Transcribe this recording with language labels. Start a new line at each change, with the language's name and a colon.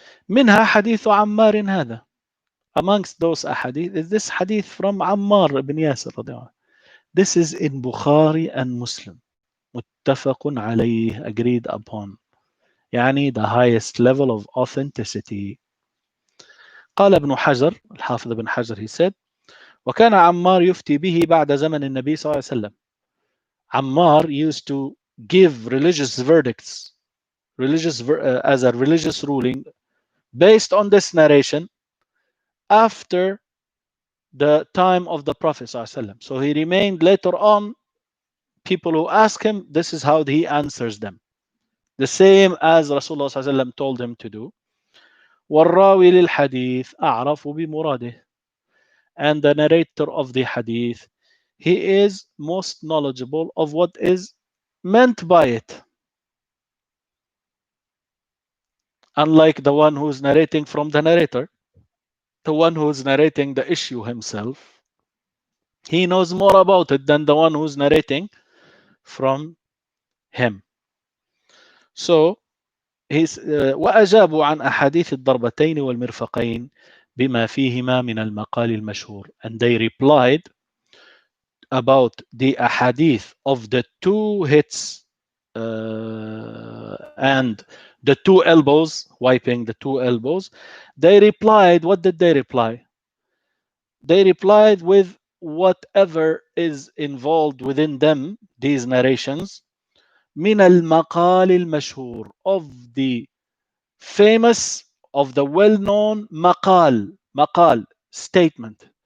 Arabic: منها حديث عمار هذا.
English: Amongst those أحاديث is this hadith from Ammar ibn Yasir رضي الله عنه. This is in Bukhari and Muslim.
Arabic: متفق عليه,
English: agreed upon. يعني the highest level of authenticity.
Arabic: قال ابن حجر, الحافظ ابن حجر,
English: he said,
Arabic: وكان عمار يفتي به بعد زمن النبي صلى الله عليه وسلم.
English: Ammar used to give religious verdicts, as a religious ruling based on this narration after the time of the Prophet صلى الله عليه وسلم. So he remained later on, people who ask him, this is how he answers them. The same as Rasulullah صلى الله عليه وسلم told him to do.
Arabic: والراوي للحديث أعرف بمراده.
English: And the narrator of the hadith, he is most knowledgeable of what is meant by it. Unlike the one who's narrating from the narrator, the one who's narrating the issue himself, he knows more about it than the one who's narrating from him. So he's
Arabic: وأجابوا عن أحاديث الضربتين والمرفقين بما فيهما من المقال المشهور.
English: And they replied about the ahadith of the two hits and the two elbows, wiping the two elbows. They replied, what did they reply? They replied with whatever is involved within them, these narrations,
Arabic: من المقال المشهور,
English: of the famous, of the well-known maqal statement.